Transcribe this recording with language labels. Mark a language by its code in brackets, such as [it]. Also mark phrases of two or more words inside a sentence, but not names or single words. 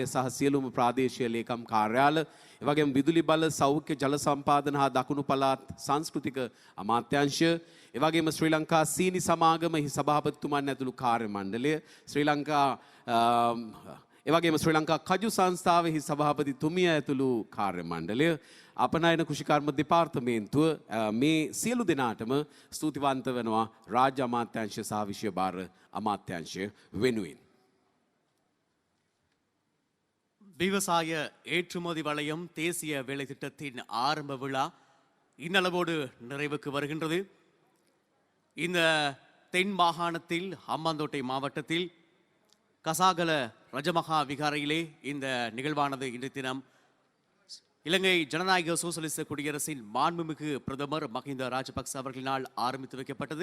[si] සහ සියලුම ප්‍රාදේශීය ලේකම් කාර්යාල එවැගේම විදුලි බල සෞඛ්‍ය ජල සම්පාදන හා දකුණු පළාත් සංස්කෘතික අමාත්‍යාංශය එවැගේම ශ්‍රී ලංකා සීනි සමාගමෙහි සභාපතිතුමන් ඇතුළු කාර්ය මණ්ඩලය ශ්‍රී ලංකා එවැගේම ශ්‍රී ලංකා කජු සංස්ථාවෙහි සභාපතිතුමිය ඇතුළු කාර්ය මණ්ඩලය අපනයන කෘෂිකර්ම දෙපාර්තමේන්තුව මේ සියලු දෙනාටම ස්තුතිවන්ත වෙනවා රාජ්‍ය අමාත්‍යාංශය සහ විෂය භාර අමාත්‍යාංශය வெனுவின். [ta] விவசாய ஏற்றுமதி வலயம் தேசிய வேலை திட்டத்தின் ஆரம்ப விழா இன்னளவோடு நிறைவுக்கு வருகின்றது. இந்த தென் மாகாணத்தில் ஹம்பாந்தோட்டை மாவட்டத்தில் கசாகல ரஜமகா விகாரையிலே இந்த நிகழ்வானது இன்றைய தினம் இலங்கை ஜனநாயக சோசலிச குடியரசின் மாண்புமிகு பிரதமர் மஹிந்த ராஜபக்ச அவர்களினால் ஆரம்பித்து வைக்கப்பட்டது.